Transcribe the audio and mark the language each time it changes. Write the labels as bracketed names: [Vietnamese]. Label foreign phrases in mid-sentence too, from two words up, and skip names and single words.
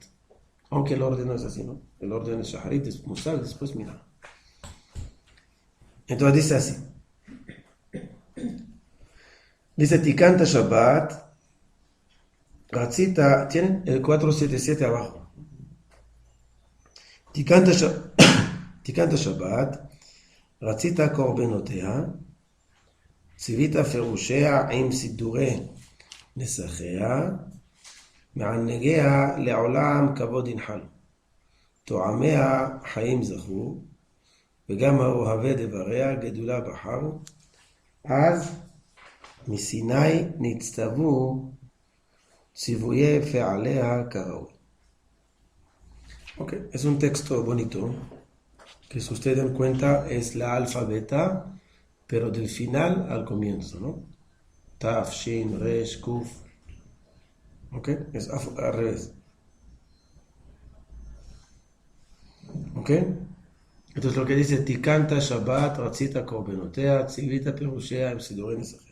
[Spanish] Aunque el orden no es así, ¿no? El orden es Shaharit, después Musaf, después Minha. Entonces dice así. Dice [Hebrew] תיכנת שבת, רצית, [Spanish] ¿tienen? El 477 abajo. [Hebrew] תיכנת שבת, רצית קורבנותיה, ציווית פירושיה עם סידורי נסחיה, מענגיה לעולם כבוד ינחלו, טועמיה חיים זכו, וגם האוהבי דבריה גדולה בחרו, אז מסיני נצטוו ציוויי פעליה כראוי. [Spanish] Ok, es un texto bonito, que si ustedes dan cuenta es la alfabeta, pero del final al comienzo, ¿no? [Hebrew] תו, שין, ריש, קוף. [Spanish] Ok, es al revés. Ok, entonces lo que dice [Hebrew] תיכנת שבת, רצית קורבנותיה, ציווית פירושיה, סידורי נסכיה.